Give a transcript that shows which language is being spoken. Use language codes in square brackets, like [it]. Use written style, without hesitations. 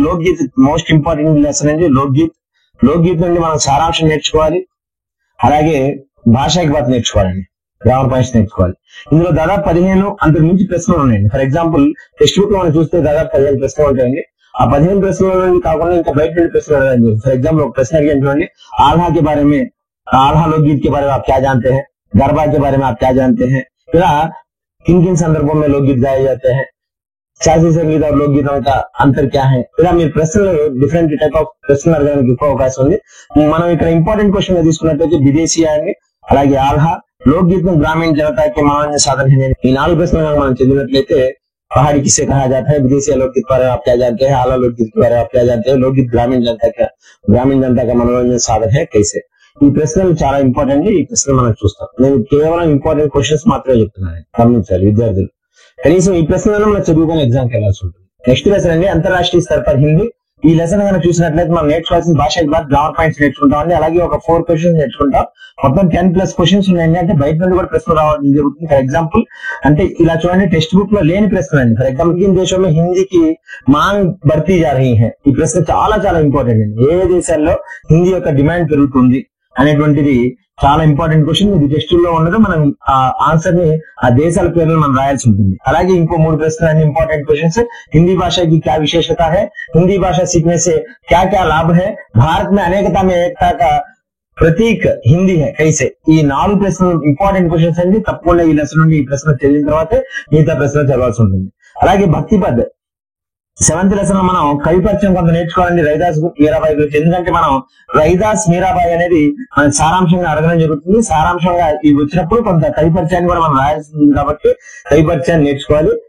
[te] లోక్గీత్ most important lesson అండి లోక్గీత్. లోక్గీత్ నుండి మనం సారాంశం నేర్చుకోవాలి. అలాగే భాషా విభాగ నేర్చుకోవాలండి, గ్రామర్ పాయింట్స్ నేర్చుకోవాలి. ఇందులో దాదాపు 15 అంతకు మించి ప్రశ్నలు ఉన్నాయండి. ఫర్ ఎగ్జాంపుల్ టెక్స్ట్ బుక్ లో మనం చూస్తే దాదాపు 15 ప్రశ్నలు ఉంటాయండి. ఆ 15 ప్రశ్నల నుండి కాకుండా ఇంకా బయట నుండి ప్రశ్నలు అడగండి. ఫర్ ఎగ్జాంపుల్ ఒక ప్రశ్న అడిగాను చూడండి, [hi] आल्हा के बारे में, आल्हा लोकगीत के बारे में आप क्या जानते हैं, गरबा के बारे में आप क्या जानते हैं, ఇలా किन किन संदर्भों में लोकगीत गाए जाते हैं, [te] శాస్త్రీయ సంగీత [hi] और लोकगीतों का अंतर क्या है, [te] ఇలా మీరు ప్రశ్నలు డిఫరెంట్ టైప్ ఆఫ్ ప్రశ్నలు అడగడానికి ఎక్కువ అవకాశం ఉంది. మనం ఇక్కడ ఇంపార్టెంట్ క్వశ్చన్ గా తీసుకున్నట్లయితే విదేశీయ అండి, అలాగే ఆల్హా, [hi] लोकगीत में ग्रामीण जनता के मनोरंजन साधन है. [te] ఈ 4 ప్రశ్నలు మనం చదివినట్లయితే [hi] पहाड़ी किसे कहा जाता है, विदेशी लोकगीत के बारे में आप क्या जानते हैं, आला लोकगीत के बारे में आप क्या जानते हैं, लोकगीत ग्रामीण जनता का मनोरंजन साधन है कैसे. [te] ఈ ప్రశ్నలు చాలా ఇంపార్టెంట్. ఈ ప్రశ్నలు మనం చూస్తాం. నేను కేవలం ఇంపార్టెంట్ క్వశ్చన్స్ మాత్రమే చెప్తున్నాను, గమనించాలి విద్యార్థులు. కనీసం ఈ ప్రశ్నలను మనం చదువుకొని ఎగ్జామ్కి వెళ్ళాల్సి ఉంటుంది. నెక్స్ట్ లెసన్ అండి అంతర్రాష్ట్రీయ స్థర్ పర్ హిందీ. ఈ లెసన్ కనుక చూసినట్లయితే మనం నేర్చుకోవాల్సిన భాష గ్రామర్ పాయింట్స్ నేర్చుకుంటామండి. అలాగే ఒక 4 క్వశ్చన్స్ నేర్చుకుంటాం. మొత్తం 10+ క్వశ్చన్స్ ఉన్నాయండి. అంటే బయట నుండి కూడా ప్రశ్నలు రావడం జరుగుతుంది. ఫర్ ఎగ్జాంపుల్ అంటే ఇలా చూడండి, టెక్స్ట్ బుక్ లో లేని ప్రశ్నలు అండి. ఫర్ ఎగ్జాంపుల్ ఈ దేశంలో హిందీకి [hi] మాంగ్ బర్తీ జా రహీ హై, [te] ఈ ప్రశ్న చాలా చాలా ఇంపార్టెంట్ అండి. ఏ దేశాల్లో హిందీ యొక్క డిమాండ్ పెరుగుతుంది అనేటువంటిది చాలా ఇంపార్టెంట్ క్వశ్చన్. ఇది టెక్స్ట్ లో ఉండదు. మనం ఆ ఆన్సర్ ని ఆ దేశాల పేర్లను మనం రాయాల్సి ఉంటుంది. అలాగే ఇంకో 3 ప్రశ్నలు అన్ని ఇంపార్టెంట్ క్వశ్చన్స్. [hi] హింदी भाषा की क्या विशेषता है, हिंदी भाषा सीखने से क्या क्या लाभ है, भारत में अनेकता में एकता का प्रतीक हिंदी है कैसे. [te] ఈ 4 ప్రశ్నలు ఇంపార్టెంట్ క్వశ్చన్స్ అండి. తప్పకుండా ఈ లెసన్ నుండి ఈ ప్రశ్న చదివిన తర్వాత మిగతా ప్రశ్నలు చదవాల్సి ఉంటుంది. అలాగే భక్తి పద్ 7th లెసన్ లో మనం కవి పరిచయం కొంత నేర్చుకోవాలండి రవిదాస్ మీరాబాయి గురించి. ఎందుకంటే మనం రవిదాస్ మీరాబాయి అనేది మన సారాంశంగా అడగడం జరుగుతుంది. సారాంశంగా ఇవి వచ్చినప్పుడు కొంత కవి పరిచయాన్ని కూడా మనం రాయాల్సింది కాబట్టి కవి పరిచయాన్ని నేర్చుకోవాలి.